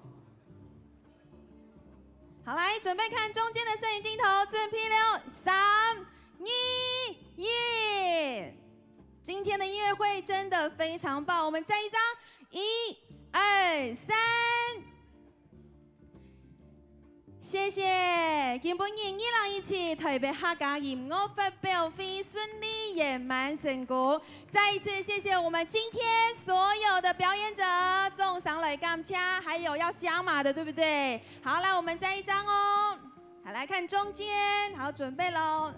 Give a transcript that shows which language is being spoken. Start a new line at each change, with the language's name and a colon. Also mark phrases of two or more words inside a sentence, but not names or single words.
Chinese: 好，来，准备看中间的摄影镜头，准备了3、2、1。今天的音乐会真的非常棒，我们再一张，1、2、3，谢谢。今本年2017 台北客家音樂發表會順利圓滿成功，再一次謝謝我們今天所有的表演者，總上來感謝，還有要加碼的，對不對？好，來我們再一張哦。好，來看中間，好，準備嘍。